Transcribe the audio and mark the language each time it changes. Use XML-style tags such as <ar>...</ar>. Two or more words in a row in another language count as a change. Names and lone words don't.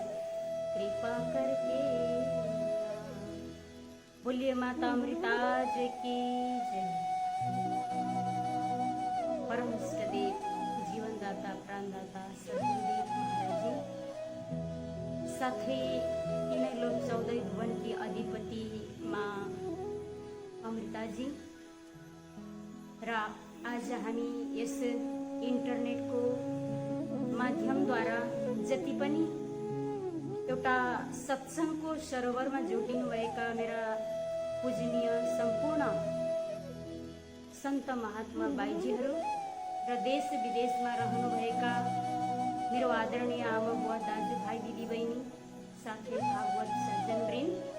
<hi>कृपा करके आज। बोलिए माता अमृता जी की जय। परम इष्ट देव जीवनदाता प्राणदाता सद्गुरुदेव महाराज जी</hi> <ne>साथै तीनै</ne> <hi>लोक 14 भुवन की अधिपति माँ अमृताजी</hi> <ne>र आज हामी यस इन्टरनेटको माध्यमद्वारा जति पनि एउटा सत्सङ्गको सरोवरमा जोडिनुभएका मेरा पूजनीय सम्पूर्ण सन्त महात्मा बाईजीहरू र देश विदेशमा रहनुभएका मेरो आदरणीय आमा बुवा दाजुभाइ दिदीबहिनी साथै भागवत सज्जनवृन्द,</ne>